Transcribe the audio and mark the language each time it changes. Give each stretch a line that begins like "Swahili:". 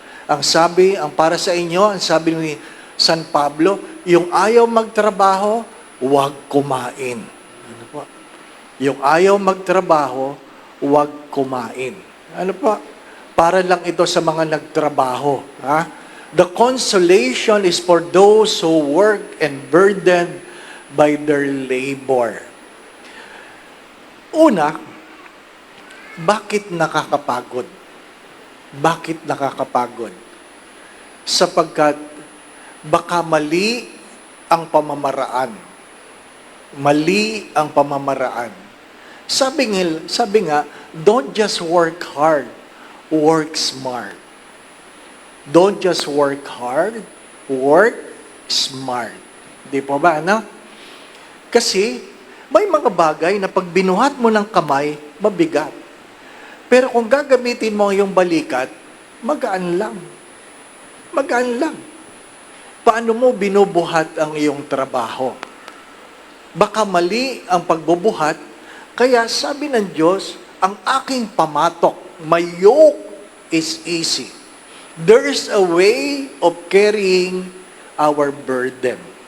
Filipino: Ang para sa inyo, ang sabi ni San Pablo, yung ayaw magtrabaho, huwag kumain. Ano po? Yung ayaw magtrabaho, huwag kumain. Ano po? Para lang ito sa mga nagtrabaho. Ha?
English: The consolation is for those who work and burdened by their labor.
Filipino: Una, bakit nakakapagod? Bakit nakakapagod? Sapagkat baka mali ang pamamaraan. Mali ang pamamaraan. Sabi nga,
English: don't just work hard, work smart. Don't just work hard, work smart.
Filipino: Di po ba, ano? Kasi, may mga bagay na pag binuhat mo ng kamay, mabigat. Pero kung gagamitin mo yung balikat, magaan lang. Magaan lang. Paano mo binubuhat ang iyong trabaho? Baka mali ang pagbubuhat, kaya sabi ng Diyos, ang aking pamatok,
English: my yoke is easy. There's a way of carrying our burden.